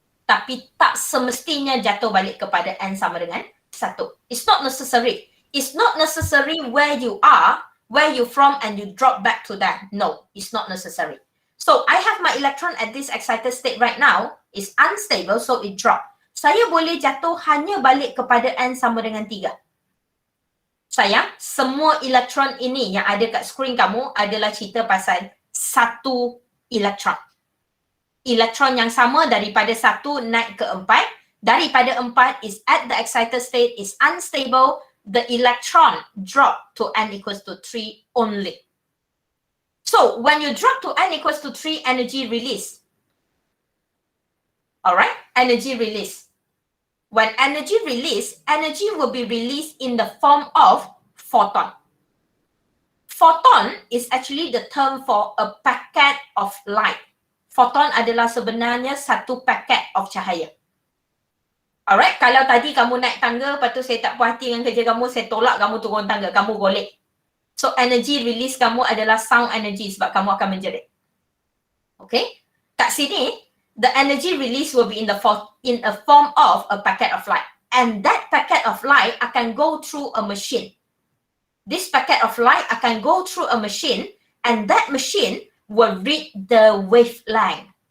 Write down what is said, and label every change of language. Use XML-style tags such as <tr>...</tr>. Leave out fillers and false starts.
<ms>Tapi tak semestinya jatuh balik kepada N sama dengan 1.</ms> <en>It's not necessary. It's not necessary where you are, where you from and you drop back to that. No, it's not necessary. So I have my electron at this excited state right now. It's unstable, so it drop.</en> <ms>Saya boleh jatuh hanya balik kepada N sama dengan 3. Sayang, semua elektron ini yang ada kat skrin kamu adalah cerita pasal satu elektron. Elektron yang sama daripada 1 naik ke 4.</ms> <en>Daripada 4 is at the excited state, is unstable. The electron drop to N equals to 3 only. So, when you drop to N equals to 3, energy release. Alright? Energy release. When energy release, energy will be released in the form of photon. Photon is actually the term for a packet of light.</en> <ms>Photon adalah sebenarnya satu paket of cahaya. Alright, kalau tadi kamu naik tangga, lepas tu saya tak puas hati dengan kerja kamu, saya tolak kamu turun tangga, kamu golek. So, energy release kamu adalah sound energy sebab kamu akan menjerit.</ms> <en>Okay?</en> <ms>Kat sini,</ms> <en>the energy release will be in a form of a packet of light. And that packet of light akan go through a machine. This packet of light akan go through a machine and that machine will read the wavelength.</en>